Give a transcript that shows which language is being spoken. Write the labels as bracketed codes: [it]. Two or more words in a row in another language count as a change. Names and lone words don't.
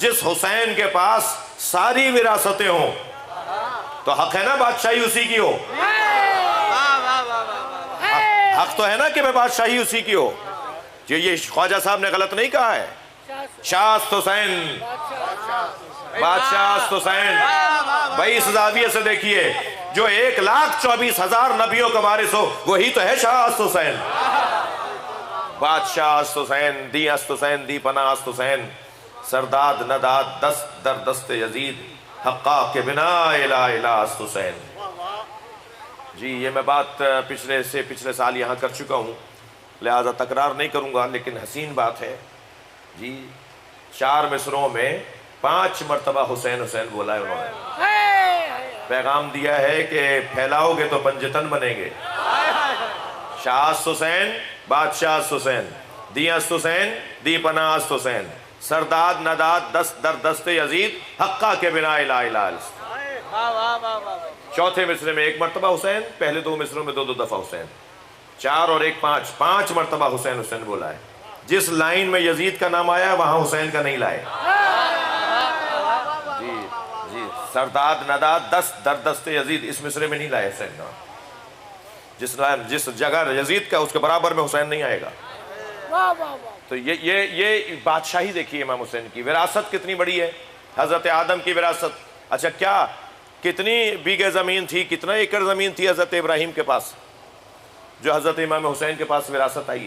[ur] جس حسین کے پاس ساری وراثتیں ہوں تو حق ہے نا بادشاہی اسی کی ہو، حق تو ہے نا کہ میں بادشاہی اسی کی ہو۔ یہ خواجہ صاحب نے غلط نہیں کہا ہے، [fa] شاست حسین، بادشاہ حسین۔ [ur] بھائی اس زاویے سے دیکھیے، جو 1,24,000 نبیوں کا وارث ہو وہی تو ہے [fa] شاہ است حسین. بادشاہ است حسین، دی است حسین، دی پناہ است حسین، سرداد نداد دست در دست یزید، حقا کے بنا الہ الہ است حسین. [ur] جی یہ میں بات پچھلے سال یہاں کر چکا ہوں، لہذا تکرار نہیں کروں گا، لیکن حسین بات ہے. جی 4 مصروں میں 5 مرتبہ حسین حسین بولا ہے انہوں نے. پیغام دیا ہے کہ پھیلاؤ گے تو پنجتن بنیں گے. [fa] شاہ است حسین، بادشاہ است حسین، دی است حسین، دی پناہ است حسین، سرداد نداد دست در دست یزید، حقا کے بنا الہ الہ است. [ur] چوتھے مصرے میں 1 مرتبہ حسین، پہلے 2 مصروں میں 2 دفعہ حسین. 4 اور 1 5 مرتبہ حسین حسین بولا ہے. جس لائن میں یزید کا نام آیا وہاں حسین کا نہیں لائے. جی [fa] سرداد نداد دست در دست یزید [ur] اس مصرے میں نہیں لائے حسین کا. جس جگہ یزید کا اس کے برابر میں حسین نہیں آئے گا. تو یہ بادشاہی دیکھیے امام حسین کی. وراثت کتنی بڑی ہے، حضرت آدم کی وراثت. اچھا کیا کتنی بیگھے زمین تھی، کتنا ایکڑ زمین تھی حضرت ابراہیم کے پاس جو حضرت امام حسین کے پاس وراثت آئی ہے.